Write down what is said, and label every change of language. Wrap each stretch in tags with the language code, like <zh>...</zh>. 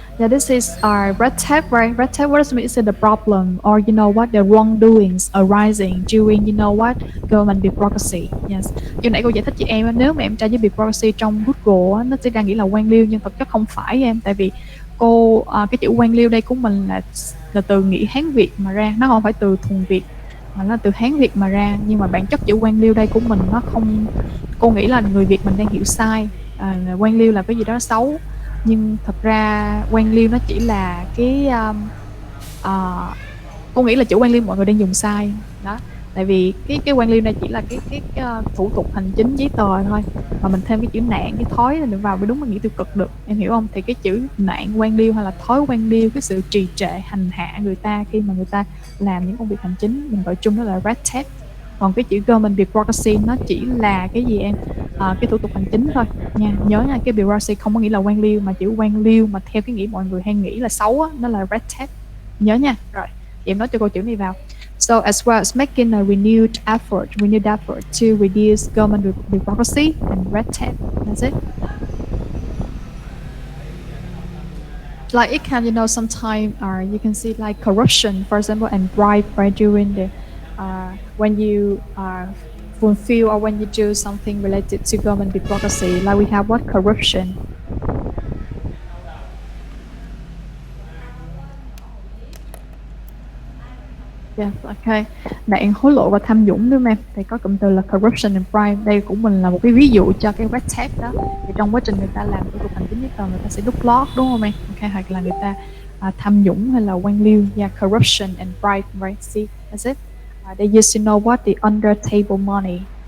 <en>Yeah, this is our red tape, right? Red tape, what does it mean? It's the problem, or you know what, the wrongdoings arising during, you know what, government bureaucracy. Yes.</en> <vi>Như nãy cô giải thích chị em, nếu mà em tra với bureaucracy trong Google, nó sẽ đang nghĩ là quan liêu, nhưng thực chất không phải em, tại vì cái chữ quan liêu đây của mình là từ nghĩa Hán Việt mà ra, nó không phải từ thuần Việt, mà nó từ Hán Việt mà ra. Nhưng mà bản chất chữ quan liêu đây của mình nó không, cô nghĩ là người Việt mình đang hiểu sai. Quan liêu là cái gì đó xấu, nhưng thật ra quan liêu nó chỉ là cái cô nghĩ là chữ quan liêu mọi người đang dùng sai đó. Tại vì cái quan liêu này chỉ là thủ tục hành chính giấy tờ thôi, mà mình thêm cái chữ nạn cái thói này vào mới đúng là nghĩa tiêu cực được, em hiểu không? Thì cái chữ nạn quan liêu hay là thói quan liêu, cái sự trì trệ hành hạ người ta khi mà người ta làm những công việc hành chính, mình gọi chung đó là red tape. Còn cái chữ government bureaucracy nó chỉ là cái gì em? Cái thủ tục hành chính thôi nha. Nhớ nha, cái bureaucracy không có nghĩa là quan liêu, mà chữ quan liêu mà theo cái nghĩa mọi người hay nghĩ là xấu á, nó là red tape. Nhớ nha. Rồi thì em nói cho cô chữ này vào.</vi> <en>So as well as making a renewed effort to reduce government bureaucracy and red tape. That's it. Like it can, sometimes you can see like corruption, for example, and bribe right during the when you fulfill or when you do something related to government bureaucracy. Like we have what corruption. Yes, okay.</en> <vi>Nạn hối lộ và tham nhũng đúng không em? Thì có cụm từ là</vi> <en>corruption and bribe.</en> <vi>Đây cũng mình là một cái ví dụ cho cái red tape đó. Thì trong quá trình người ta làm thủ tục hành chính giấy tờ, người ta sẽ đút lót đúng không em? Okay, hoặc là người ta tham nhũng hay là quan liêu.</vi> <en>Yeah, corruption and bribe, right? See, that's it. They used to know what the under table money.</en>